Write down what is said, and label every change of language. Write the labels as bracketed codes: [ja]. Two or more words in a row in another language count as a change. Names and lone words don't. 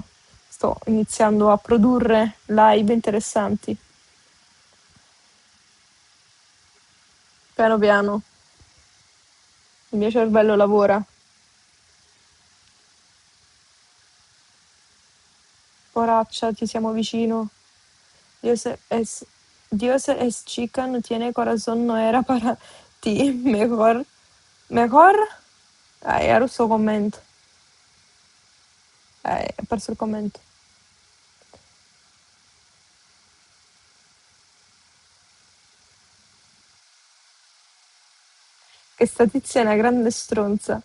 [it] Sto iniziando a produrre live interessanti, piano piano. Il mio cervello lavora. Poraccia, ti siamo vicino. [es] Dios es, Dios es chica, no tiene corazón, no era para ti. Mejor, mejor. [it] Era il suo commento. È perso il commento. Che sta tizia è una grande stronza.